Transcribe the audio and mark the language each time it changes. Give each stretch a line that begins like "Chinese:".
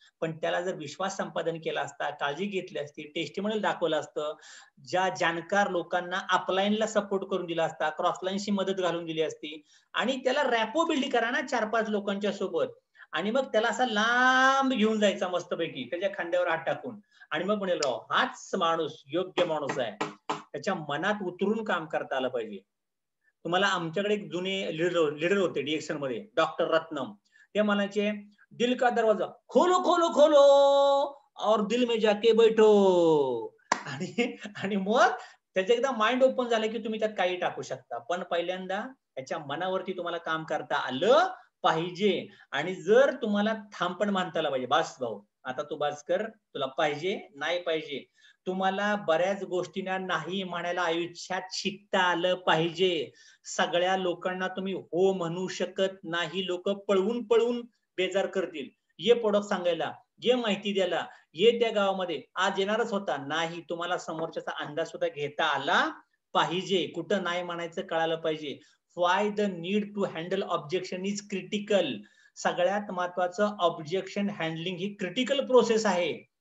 Marathi: पण त्याला जर विश्वास संपादन केला असता, काळजी घेतली असती, टेस्टिमोनियल दाखवलं असतं, ज्या जाणकार लोकांना अपलाईनला सपोर्ट करून दिला असता, क्रॉसलाईनशी मदत घालून दिली असती आणि त्याला रॅपो बिल्ड करा ना 4-5 लोकांच्या सोबत. आणि मग त्याला असा लांब घेऊन जायचा मस्तपैकी त्याच्या खांद्यावर हात टाकून आणि मग म्हणेल राव हाच माणूस योग्य माणूस आहे. त्याच्या मनात उतरून काम करता आलं पाहिजे. तुम्हाला आमच्याकडे एक जुने लीडर होते डीएक्शन मध्ये, डॉक्टर रत्नम. ते म्हणायचे,
Hindi: दिल का दरवाजा खोलो खोलो खोलो और दिल में जाके बैठो.
Marathi: आणि मग त्याचं एकदा माइंड ओपन झालं की तुम्ही त्यात काही टाकू शकता. पण पहिल्यांदा त्याच्या मनावरती तुम्हाला काम करता आलं पाहिजे. आणि जर तुम्हाला थांबण मानता आलं पाहिजे, बास भाऊ आता तू बास कर, तुला पाहिजे नाही पाहिजे. तुम्हाला बऱ्याच गोष्टींना नाही म्हणायला आयुष्यात शिकता आलं पाहिजे. सगळ्या लोकांना तुम्ही हो म्हणू शकत नाही. लोक पळवून पळवून बेजार करतील. ये प्रोडक्ट सांगायला, ये माहिती द्यायला, ये त्या गावामध्ये आज येणारच होता नाही. तुम्हाला समोरच्याचा अंदाज सुद्धा घेता आला पाहिजे. कुठं नाही म्हणायचं कळालं पाहिजे.
English: Why the need to handle objection is critical.
Marathi: सगळ्यात महत्वाचं ऑब्जेक्शन हँडलिंग ही क्रिटिकल प्रोसेस आहे.